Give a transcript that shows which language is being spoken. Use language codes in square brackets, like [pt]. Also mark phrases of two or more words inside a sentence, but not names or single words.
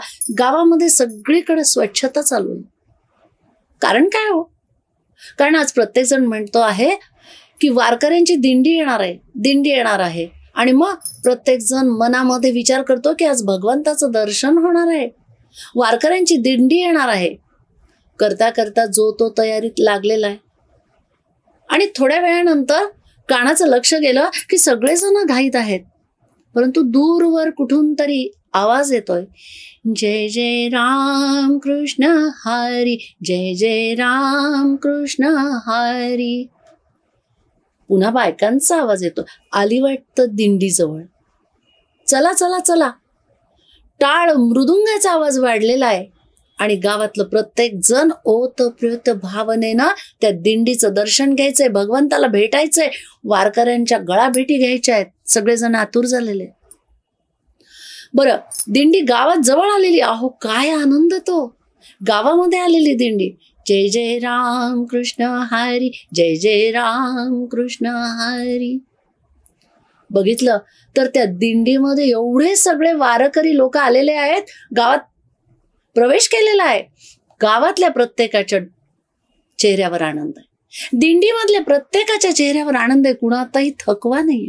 [mr] गावामध्ये सगळीकडे स्वच्छता चालू आहे. कारण काय हो, कारण आज प्रत्येक जण म्हणतो आहे की वारकऱ्यांची दिंडी येणार आहे आणि मग प्रत्येक जण मनामध्ये विचार करतो की आज भगवंताचं दर्शन होणार आहे, वारकऱ्यांची दिंडी येणार आहे. करता करता जो तो तयारीत लागलेला आहे आणि थोड्या वेळानंतर कानाचं लक्ष गेलं की सगळेजण घाईत आहेत, परंतु दूरवर कुठून तरी आवाज येतोय, जय जय राम कृष्ण हरी, जय जय राम कृष्ण हरी. पुन्हा बायकांचा आवाज येतो. आली वाटतं दिंडीजवळ. चला चला चला. टाळ मृदुंगाचा आवाज वाढलेला आहे आणि गावातलं प्रत्येक जण ओतप्रोत भावनेनं त्या दिंडीचं दर्शन घ्यायचंय, भगवंताला भेटायचंय, वारकऱ्यांच्या गळाभेटी घ्यायच्या आहेत. सगळेजण आतुर झालेले. बरं, दिंडी गावात जवळ आलेली. अहो काय आनंद तो. गावामध्ये आलेली दिंडी. जय जय राम कृष्ण हरी, जय जय राम कृष्ण हरी. बघितलं तर त्या दिंडीमध्ये एवढे सगळे वारकरी लोक आलेले आहेत. गावात प्रवेश केलेला आहे. गावातल्या प्रत्येकाच्या चेहऱ्यावर आनंद आहे. दिंडीमधल्या प्रत्येकाच्या चेहऱ्यावर आनंद आहे. कुणाचाही थकवा नाहीये.